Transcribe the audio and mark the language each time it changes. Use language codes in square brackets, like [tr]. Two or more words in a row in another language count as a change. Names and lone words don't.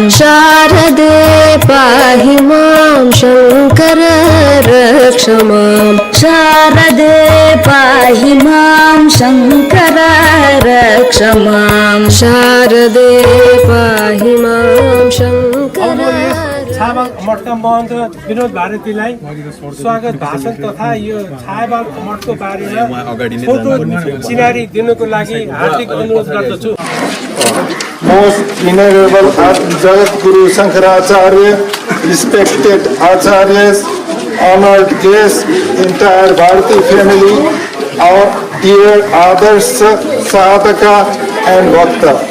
[sa] शारदे पाहि मां शङ्कर रक्ष मां शारदे पाहि मां शङ्कर रक्ष मां शारदे पाहि मां शङ्कर [ne] छायाबाग मठका महन्त विनोद भारतीलाई स्वागत भाषण तथा यो छायाबाग मठको बारेमा फोटो चिनारी दिनुको लागि हार्दिक अनुरोध गर्दछु। [en] Most Venerable Jagadguru Shankaracharya, respected Acharyas, honored guests, entire Bharati family, our dear Adarsh Sadhaka and Bhakta.